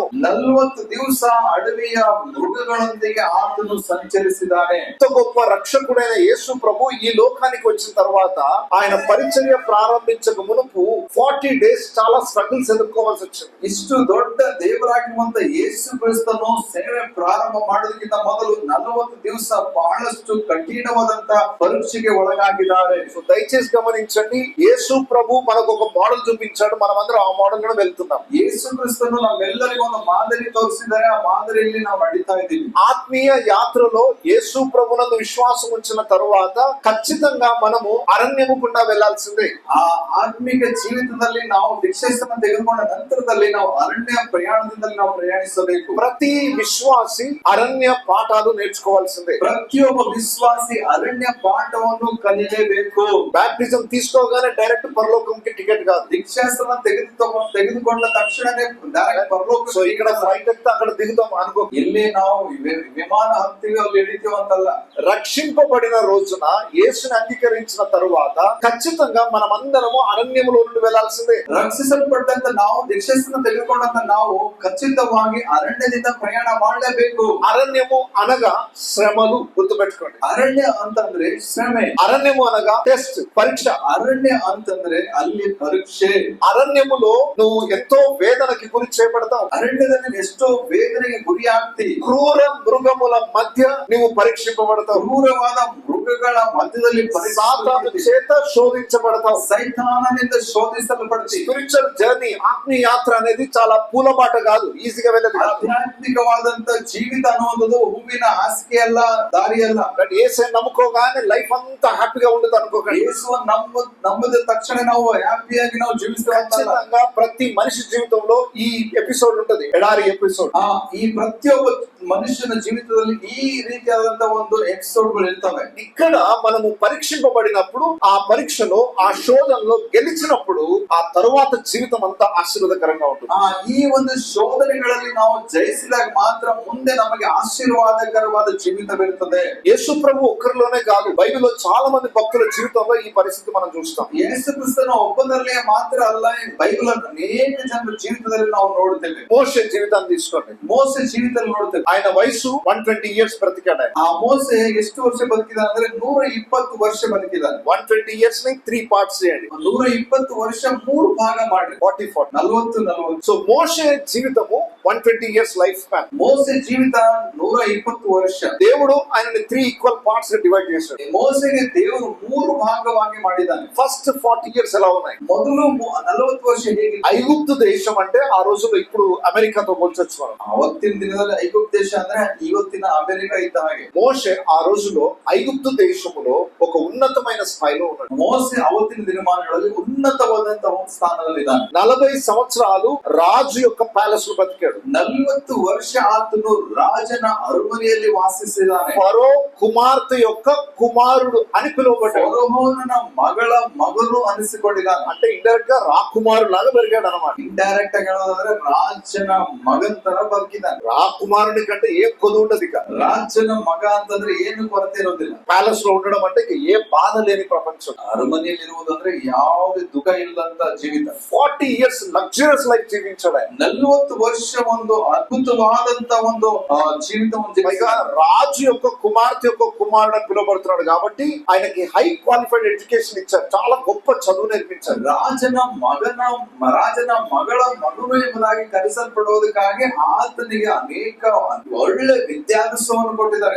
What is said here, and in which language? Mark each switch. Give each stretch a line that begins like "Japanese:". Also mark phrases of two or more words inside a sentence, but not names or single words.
Kannada: 40 ದಿವಸ ಅಡವಿಯ ಮೃಗಗಳೊಂದಿಗೆ ಆತನು ಸಂಚರಿಸಿದ್ದಾನೆ.
Telugu: ఇంత గొప్ప రక్షకుడైన యేసు ప్రభు ఈ లోకానికి వచ్చిన తర్వాత ఆయన పరిచర్య ప్రారంభించక మునుపు 40 days చాలా స్ట్రగుల్స్ ఎదుర్కోవాల్సి వచ్చింది.
Kannada: ಇಷ್ಟು ದೊಡ್ಡ ದೇವರಾಗಿರುವಂತ ಯೇಸು ಕ್ರಿಸ್ತನು ಸೇವೆ ಪ್ರಾರಂಭ ಮಾಡೋದಕ್ಕಿಂತ ಮೊದಲು 40 ದಿವಸ ಬಹಳಷ್ಟು ಕಠಿಣವಾದಂತ ಪರೀಕ್ಷೆಗೆ ಒಳಗಾಗಿದ್ದಾರೆ.
Telugu: దయచేసి గమనించండి, యేసు ప్రభు మనకు ఒక మోడల్ చూపించాడు, మనం అందరం ఆ మోడల్ లో వెళ్తున్నాం.
Kannada: ಯೇಸು ಕ್ರಿಸ್ತನು ನಮ್ಮೆಲ್ಲರಿಗೂ ಒಂದು ಮಾದರಿ ತೋರಿಸಿದ್ದಾರೆ. ಆ ಮಾದರಿಯಲ್ಲಿ ನಾವು ನಡೀತಾ ಇದ್ದೀವಿ.
Telugu: ఆత్మీయ యాత్రలో యేసు ప్రభునందు విశ్వాసం ఉంచిన తరువాత ఖచ్చితంగా మనము అరణ్యము గుండా వెళ్లాల్సిందే.
Kannada: ಆ ಆತ್ಮಿಕ ಜೀವಿತದಲ್ಲಿ ನಾವು ದೀಕ್ಷಾಸ್ನಾನ ತೆಗೆದುಕೊಂಡ ನಂತರದಲ್ಲಿ ನಾವು ಅರಣ್ಯ ಪ್ರಯಾಣದಲ್ಲಿ ನಾವು ಪ್ರಯಾಣಿಸಬೇಕು.
Telugu: ప్రతి విశ్వాసి అరణ్య పాఠాలు నేర్చుకోవాల్సిందే.
Kannada: ಪ್ರತಿಯೊಬ್ಬ ವಿಶ್ವಾಸಿ ಅರಣ್ಯ ಪಾಠವನ್ನು ಕಲಿಯಲೇಬೇಕು.
Telugu: బాప్టిజం తీసుకోగానే డైరెక్ట్ పరలోక పరలోకంకి టికెట్ కాదు.
Kannada: దీక్షాస్త్రం ತೆಗೆದುಕೊಂಡ ತಕ್ಷಣನೇ ಡೈರೆಕ್ಟ್ ಪರಲೋಕ.
Telugu: సో ఇక్కడ ఫ్లైట్ ఎక్కితే అక్కడ దిగుతాం అనుకో.
Kannada: ಇಲ್ಲಿ ನಾವು ವಿಮಾನ ಹತ್ತೀವಿ ಅಲ್ಲಿ ಇಳಿತೀವಿ ಅಂತಲ್ಲ.
Telugu: రక్షింపబడిన రోజున యేసుని అంగీకరించిన తరువాత ఖచ్చితంగా మనమందరము అరణ్యములో నుండి వెళ్లాల్సిందే.
Kannada: ರಕ್ಷಿಸಲ್ಪಟ್ಟಂತ ನಾವು దీక్షಾಸ್ತ್ರ ತೆಗೆದುಕೊಂಡಂತ ನಾವು ಖಚಿತವಾಗಿ ಅರಣ್ಯದಿಂದ ಪ್ರಯಾಣ ಮಾಡಲೇಬೇಕು.
Telugu: అరణ్యము అనగా శ్రమలు, గుర్తుపెట్టుకోండి.
Kannada: ಅರಣ್ಯ ಅಂತಂದ್ರೆ ಶ್ರಮೆ.
Telugu: అరణ్యము అనగా టెస్ట్, పరీక్ష.
Kannada: ಅರಣ್ಯ ಅಂತಂದ್ರೆ ಅಲ್ಲಿ ಪರೀಕ್ಷೆ.
Telugu: అరణ్యములో నువ్వు ఎంతో వేదనకి గురి చేయబడతావు.
Kannada: ಅರಣ್ಯದಲ್ಲಿ ಎಷ್ಟೋ ವೇದನೆಗೆ ಗುರಿ ಆಗ್ತಿ.
Telugu: క్రూర మృగముల మధ్య నువ్వు పరీక్షింపబడతావు.
Kannada: ಕ್ರೂರವಾದ ಮೃಗಗಳ ಮಧ್ಯದಲ್ಲಿ
Telugu: సాతాను చేత శోధించబడతావు.
Kannada: ಸೈತಾನನಿಂದ ಶೋಧಿಸಲ್ಪಡ್ತಿ.
English: spiritual journey,
Telugu: ఆత్మీయ యాత్ర అనేది చాలా పూలబాట కాదు, ఈజీగా వెళ్ళదు.
Kannada: ಆಧ್ಯಾತ್ಮಿಕವಾದಂತ ಜೀವಿತ ಅನ್ನುವುದು ಹೂವಿನ ಹಾಸಿಗೆ ಅಲ್ಲ, ದಾರಿ ಅಲ್ಲ.
Telugu: యేసు నమ్ముకోగానే లైఫ్ అంతా హ్యాపీగా ఉండదు అనుకోకండి.
Kannada: ಯೇಸುವನ್ನು ನಂಬಿದ ತಕ್ಷಣ ನಾವು ಹ್ಯಾಪಿಯಾಗಿ ನಾವು ಜೀವಿಸ್ತೇವೆ.
Telugu: ఖచ్చితంగా ప్రతి మనిషి జీవితంలో ఈ ఎపిసోడ్ ఉంటది, ఎడారి ఎపిసోడ్.
Kannada: ಈ ಪ್ರತಿಯೊಬ್ಬ ಮನುಷ್ಯನ ಜೀವಿತದಲ್ಲಿ ಈ ರೀತಿಯಾದಂತ ಒಂದು ಎಪಿಸೋಡ್ಗಳು ಇರ್ತವೆ.
Telugu: ఇక్కడ మనము పరీక్షింపబడినప్పుడు, ఆ పరీక్షలో, ఆ శోధనలో గెలిచినప్పుడు ఆ తరువాత జీవితం అంతా ఆశీర్వాదకరంగా ఉంటుంది.
Kannada: ಈ ಒಂದು ಶೋಧನೆಗಳಲ್ಲಿ ನಾವು ಜಯಿಸಿದಾಗ ಮಾತ್ರ ಮುಂದೆ ನಮಗೆ ಆಶೀರ್ವಾದಕರವಾದ ಜೀವಿತವಿರುತ್ತದೆ.
Telugu: యేసు ప్రభు ఒక్కరిలోనే కాదు, బైబిల్లో చాలా మంది భక్తుల జీవితంలో ఈ పరిస్థితి మనం చూస్తాం.
Kannada: ಯೇಸು ಕ್ರಿಸ್ತನ ಒಬ್ಬನಲ್ಲೇ ಮಾತ್ರ ಅಲ್ಲ, ಬೈಬಲ್ ಅನೇಕ ಜನರ ಜೀವಿತದಲ್ಲಿ ನಾವು ನೋಡುತ್ತೇವೆ.
Telugu: మోషే జీవితాన్ని తీసుకోండి.
Kannada: ಮೋಸೆ ಜೀವಿತದಲ್ಲಿ ನೋಡುತ್ತೇವೆ.
Telugu: ఆయన వయసు 120 years బ్రతికాడు.
Kannada: ಆ ಮೋಸೆ ಎಷ್ಟು ವರ್ಷ ಬದುಕಿದಾನೆ ಅಂದ್ರೆ 120 ವರ್ಷ ಬದುಕಿದ್ದಾನೆ.
Telugu: 120 years ని 3 parts చేయండి.
Kannada: 120 ವರ್ಷ 3 ಭಾಗ ಮಾಡಿ
Telugu: 40.
Kannada: 40.
Telugu: సో మోషే జీవితము 120
English: years life span.
Kannada: ಮೋಸೆ ಜೀವಿತ 120 ವರ್ಷ.
Telugu: దేవుడు ఆయనని 3
English: equal parts
Telugu: గా డివైడ్ చేశాడు.
Kannada: ಮೋಸೆಗೆ ದೇವರು 3 ಭಾಗವಾಗಿ ಮಾಡಿದ್ದಾನೆ.
English: first 40 years
Telugu: ఎలా ఉన్నాయి?
Kannada: ಮೊದಲು 40 ವರ್ಷ ಹೇಗೆ?
Telugu: ఐగుప్తు దేశం అంటే ఆ రోజుల్లో ఇప్పుడు అమెరికాతో పోల్చొచ్చు మనం.
Kannada: ಅವತ್ತಿನ ದಿನದಲ್ಲಿ ಐಗುಪ್ತ ದೇಶ ಅಂದ್ರೆ ಇವತ್ತಿನ ಅಮೆರಿಕ ಇದ್ದ ಹಾಗೆ.
Telugu: మోషే ఆ రోజులో ఐగుప్తు దేశములో ఒక ఉన్నతమైన స్థాయిలో ఉన్నాడు.
Kannada: ಮೋಸೆ ಅವತ್ತಿನ ದಿನಮಾನಗಳಲ್ಲಿ ಉನ್ನತವಾದಂತಹ ಒಂದು ಸ್ಥಾನದಲ್ಲಿ ಇದ್ದಾನೆ.
Telugu: 40 సంవత్సరాలు రాజు యొక్క ప్యాలెస్ లో బతికాడు.
Kannada: 40 ವರ್ಷ ಆತನು ರಾಜನ ಅರಮನೆಯಲ್ಲಿ ವಾಸಿಸಿದ್ದಾನೆ.
Telugu: ఫరో కుమార్తె యొక్క కుమారుడు అని పిలువబడ్డాడు.
Kannada: ಫರೋಹನ ಮಗಳ ಮಗನು ಅನಿಸಿಕೊಂಡಿದ್ದಾನೆ.
Telugu: అంటే ఇండైరెక్ట్ గా రాకుమారుడు లాగా పెరిగాడు అన్నమాట.
Kannada: ಇಂಡೈರೆಕ್ಟ್ ಆಗಿ ಹೇಳೋದಾದ್ರೆ ರಾಜನ ಮಗನ್ ತರ ಬದುಕಿದ್ದಾನೆ.
Telugu: రాకుమారుడి కంటే ఏ కొద్దు ఉండదు. ఇక
Kannada: ರಾಜನ ಮಗ ಅಂತಂದ್ರೆ ಏನು ಕೊರತೆ ಇರೋದಿಲ್ಲ.
Telugu: ప్యాలెస్ లో ఉండడం అంటే ఇక ఏ బాధ లేని ప్రపంచం.
Kannada: ಅರಮನೆಯಲ್ಲಿ ಇರುವುದಂದ್ರೆ ಯಾವುದೇ ದುಃಖ ಇಲ್ಲದಂತ ಜೀವಿತ.
Telugu: 40
English: years luxurious life
Telugu: జీవించాడు ఆయన.
Kannada: 40 ವರ್ಷ ಒಂದು అద్భుతವಾದಂತ ಒಂದು జీవితం
Telugu: పైగా రాజు యొక్క కుమార్తె యొక్క కుమారుడు అని పిలువబడుతున్నాడు కాబట్టి ఆయనకి
English: high qualified education
Telugu: ఇచ్చారు, చాలా గొప్ప చదువు నేర్పించారు.
Kannada: ರಾಜನ ಮಗಳ ಮಗನು ಎಂಬುದಾಗಿ ಕರೆಸಲ್ಪಡುವುದಕ್ಕಾಗಿ ಆತನಿಗೆ ಅನೇಕ ಒಳ್ಳೆ ವಿದ್ಯಾಭ್ಯಾಸವನ್ನು ಕೊಟ್ಟಿದ್ದಾರೆ.